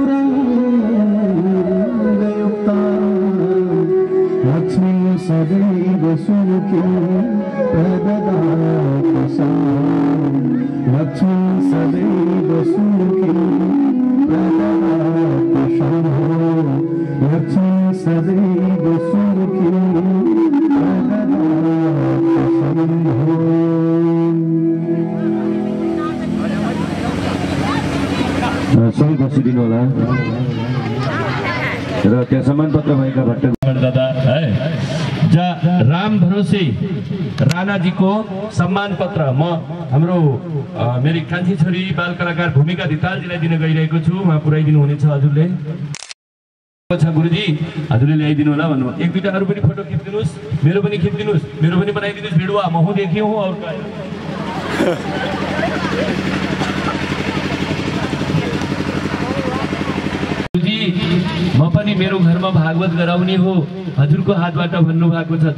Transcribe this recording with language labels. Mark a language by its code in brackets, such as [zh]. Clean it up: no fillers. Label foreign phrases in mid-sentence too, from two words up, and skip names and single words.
[sa] तुरङ्गयुक्ता लक्ष्मीं सदैव सुमुखीं प्रददाति सा लक्ष्मीं सदैव सुमुखीं प्रददाति शम्भो लक्ष्मीं सदैव सुमुखीं प्रददाति शम्भो। [ne] सबै बसिदिनु होला र त्यहाँ सम्मान पत्र भएका भट्ट दादा है राम भरोसे राणा जी को सम्मान पत्र म हाम्रो मेरी कान्छी छोरी बाल कलाकार भूमिका धितालजीलाई दिन गइरहेको छु। उहाँ पुर्याइदिनु हुनेछ हजुरले। गुरुजी हजुरले ल्याइदिनु होला भन्नुभयो। एक दुईटा अरू पनि फोटो खिचिदिनुहोस्, मेरो पनि खिचिदिनुहोस्, मेरो पनि बनाइदिनुहोस् भिडियो। म हूँ देखियो हूँ और म पनि मेरो घरमा भागवत गराउने हो हजुरको हातबाट भन्नु भएको छ।